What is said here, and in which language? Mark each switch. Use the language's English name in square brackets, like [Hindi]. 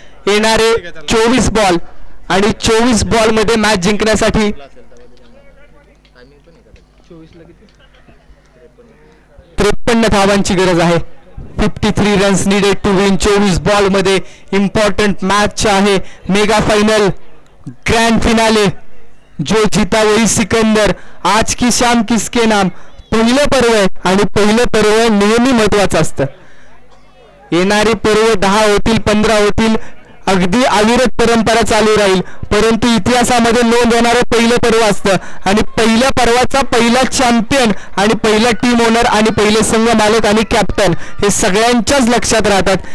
[Marathi] येणारे 24 बॉल आणि 24 बॉल मध्ये मॅच जिंकण्यासाठी 53 धावांची गरज आहे. [English] 53 runs needed to win. [Marathi] 24 ball मध्ये इम्पॉर्टंट मॅच आहे, मेगा फायनल, ग्रँड फिनाले. [Hindi] जो जीता वही सिकंदर, आज की शाम किसके नाम. [Marathi] पहिलं पर्व आहे आणि पहिलं पर्व नेहमी महत्वाचं असतं. येणारे पर्व 10 होतील, 15 होतील, अगदी अविरत परंपरा चालू राहील, परंतु इतिहासामध्ये नोंद होणारं पहिलं पर्व असतं आणि पहिल्या पर्वाचा पहिला चॅम्पियन आणि पहिला टीम ओनर आणि पहिले संघ मालक आणि कॅप्टन हे सगळ्यांच्याच लक्षात राहतात.